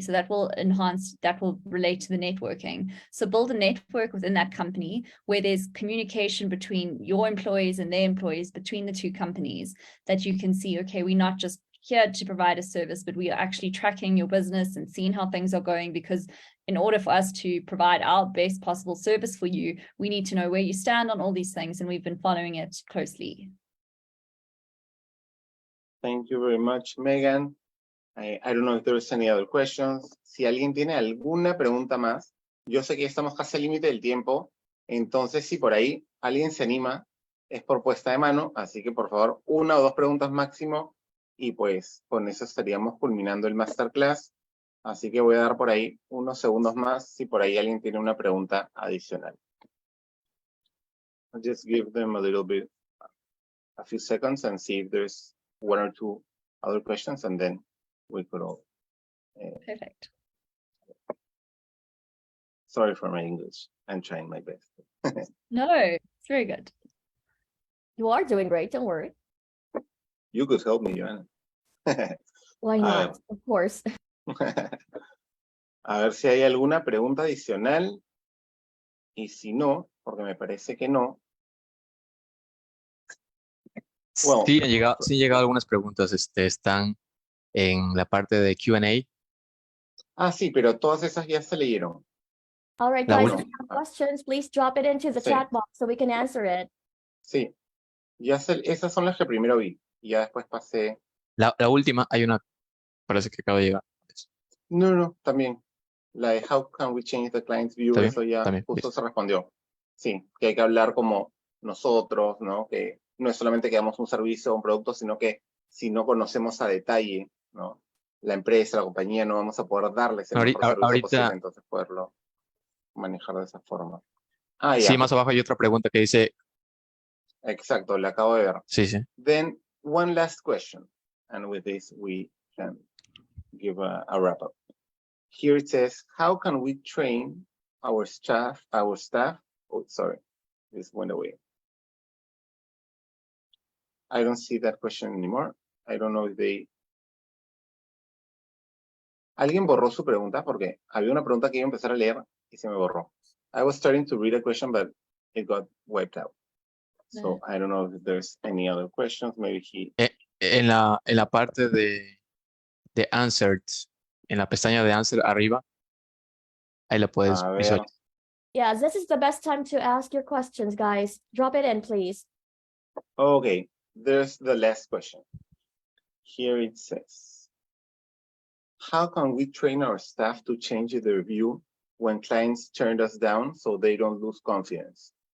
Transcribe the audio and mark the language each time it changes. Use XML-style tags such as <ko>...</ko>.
<en>So that will relate to the networking. So build a network within that company where there's communication between your employees and their employees, between the two companies, that you can see, okay, we're not just here to provide a service, but we are actually tracking your business and seeing how things are going, because in order for us to provide our best possible service for you, we need to know where you stand on all these things, and we've been following it closely. Thank you very much, Megan. I don't know if there's any other questions.</en> <es>Si alguien tiene alguna pregunta más, yo sé que estamos casi al límite del tiempo, entonces si por ahí alguien se anima, es por puesta de mano, así que por favor, 1 o 2 preguntas máximo, y pues con eso estaríamos culminando el masterclass. Así que voy a dar por ahí unos segundos más si por ahí alguien tiene una pregunta adicional.</es> <en>I'll just give them a few seconds and see if there's 1 or 2 other questions, and then we could all. Perfect. Sorry for my English. I'm trying my best. No, it's very good. You are doing great, don't worry. You could help me, Joanna. Why not? Of course.</en> <es>A ver si hay alguna pregunta adicional. Y si no, porque me parece que no.</es> <en>Well,</en> <es>Sí, han llegado algunas preguntas, están en la parte de Q&A. Sí, pero todas esas ya se leyeron.</es> <en>All right, guys, if you have questions, please drop it into the chat box so we can answer it.</en> <es>Sí, esas son las que primero vi. Y ya después pasé. La última, hay una, parece que acaba de llegar. No, también. La de</es> <en>how can we change the client's view,</en> <es>eso ya justo se respondió. Sí, que hay que hablar como nosotros, ¿no? Que no es solamente que damos un servicio o un producto, sino que si no conocemos a detalle, ¿no? La empresa, la compañía, no vamos a poder darles el mejor servicio posible, entonces poderlo manejar de esa forma. Sí, más abajo hay otra pregunta que dice. Exacto, la acabo de ver. Sí.</es> <en>Then, one last question, and with this we can give a wrap up. Here it says, how can we train our staff? Oh, sorry, this went away. I don't see that question anymore. I don't know if</en> <es>¿Alguien borró su pregunta? Porque había una pregunta que iba a empezar a leer y se me borró.</es> <en>I was starting to read a question, but it got wiped out. So I don't know if there's any other questions. Maybe</en> <es>En la parte de answered, en la pestaña de answer arriba, ahí la puedes visualizar.</es> <en>Yeah, this is the best time to ask your questions, guys. Drop it in, please. Okay, there's the last question. Here it says, how can we train our staff to change their view when clients turn us down so they don't lose confidence?</en>